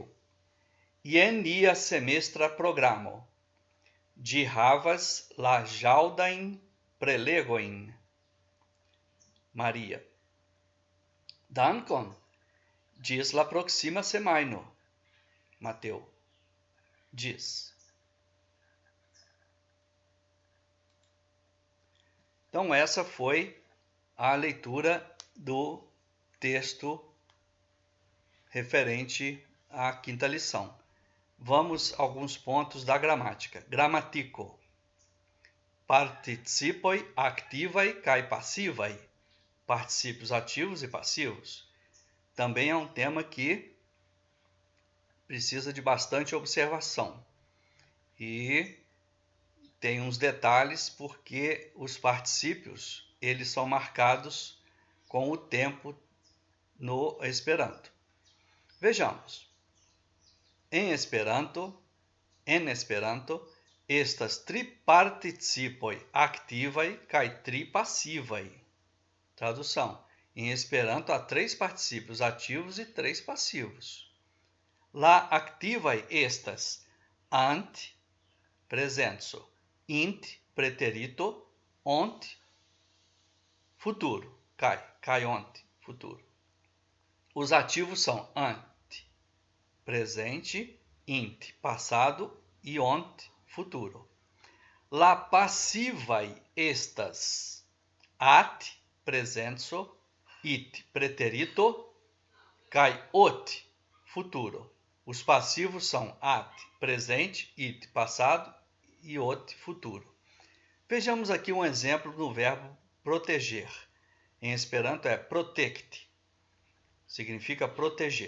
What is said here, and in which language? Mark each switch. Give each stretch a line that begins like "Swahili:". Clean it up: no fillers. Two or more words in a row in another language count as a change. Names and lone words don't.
Esperanto: Jen nia semestra programo. Ĝi havas la ĵaŭdajn prelegojn. Maria. Dankon. Ĝis la proxima semajno. Mateo. Ĝis.
Portuguese: Então, essa foi a leitura do texto referente à quinta lição. vamos a alguns pontos da gramática.
Esperanto: Gramatiko. Participoi activae kai passivae.
Portuguese: Particípios ativos e passivos. Também é um tema que precisa de bastante observação. E tem uns detalhes porque os particípios, eles são marcados com o tempo no Esperanto. Vejamos.
Esperanto: En Esperanto, estas tri participoj aktivaj kaj tri pasivaj.
Portuguese: Tradução. Em Esperanto há 3 particípios ativos e 3 passivos.
Esperanto: La aktivaj estas ant, presento, int, preterito, ont, futuro, kai ont, futuro.
Portuguese: Os ativos são ant, presente, int, passado e ont, futuro.
Esperanto: La passivae estas at, presento, it, preterito, kai ot, futuro.
Portuguese: Os passivos são at, presente, it, passado e ot, futuro. Vejamos aqui um exemplo do verbo proteger. Em Esperanto é protect. Significa proteger.